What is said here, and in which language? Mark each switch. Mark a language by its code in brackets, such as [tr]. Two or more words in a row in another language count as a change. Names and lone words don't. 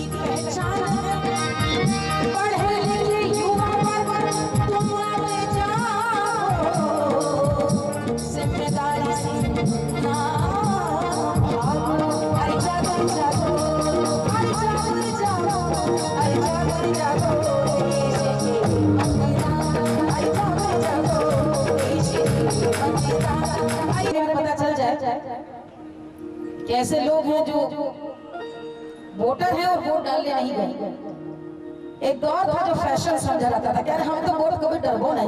[hi] पहचान है, पढ़े लिखे युवा वर्ग तुम आगे जाओ, जिम्मेदारी से ना भागो, अरे जागो जागो, अरे जागो जागो, अरे जागो जागो देश के मतदाता, अरे जागो जागो देश के मतदाता। पता चल जाए कि ऐसे लोग हैं जो वोटर हैं और वोट डालने नहीं गए। एक दौर था जो फैशन समझा जाता था, यार हम तो वोट कभी डरबो नहीं।